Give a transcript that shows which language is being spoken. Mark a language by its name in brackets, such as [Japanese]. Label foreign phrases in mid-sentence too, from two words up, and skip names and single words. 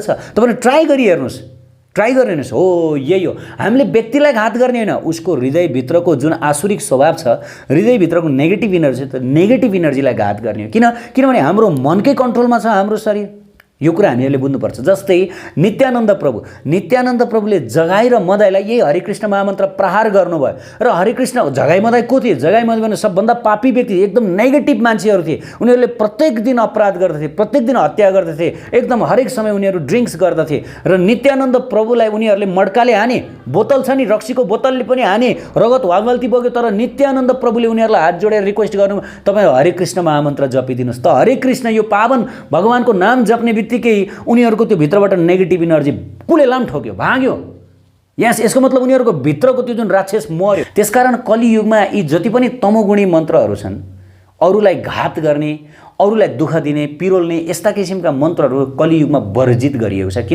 [Nepali] तपाईँले ट्राई गरिहेर्नुहोस्, ट्राई गरिहेर्नुहोस्। हो यही हो, हामीले व्यक्तिलाई घात गर्ने होइन, उसको हृदयभित्रको जुन आसुरिक स्वभाव छ, हृदयभित्रको [English] negative energy [Nepali] त नेगेटिभ इनर्जीलाई घात गर्ने हो। किनभने हाम्रो मनकै कन्ट्रोलमा छ हाम्रो शरीर। यो कुरा हामीहरूले बुझ्नुपर्छ। जस्तै नित्यानन्द प्रभुले जगाई र मदाईलाई यही हरे कृष्ण महामन्त्र प्रहार गर्नुभयो र हरे कृष्ण जगाई मदाई को थिए? जगाई मदाई भने सबभन्दा पापी व्यक्ति, एकदम नेगेटिभ मान्छेहरू थिए। उनीहरूले प्रत्येक दिन अपराध गर्दथे, प्रत्येक दिन हत्या गर्दथे, एकदम हरेक समय उनीहरू ड्रिङ्क्स गर्दथे र नित्यानन्द प्रभुलाई उनीहरूले मड्काले हाने, बोतल छ नि रक्सीको बोतलले पनि हाने, रगत वालवाल्ती बग्यो। तर नित्यानन्द प्रभुले उनीहरूलाई हात जोडेर रिक्वेस्ट गर्नु तपाईँ हरे कृष्ण महामन्त्र जपिदिनुहोस् त। हरे कृष्ण यो पावन भगवानको नाम जप्ने बित्तिकै उनीहरूको त्यो भित्रबाट [English] negative energy [Nepali] कुलेलाम ठोक्यो, भाग्यो। यसको मतलब उनीहरूको भित्रको त्यो जुन राक्षस मर्यो। त्यसकारण कलियुगमा यी जति पनि तमोगुणी मन्त्रहरू छन्, अरूलाई घात गर्ने, अरूलाई दुःख दिने, पिरोल्ने, यस्ता किसिमका मन्त्रहरू कलियुगमा वर्जित गरिएको छ।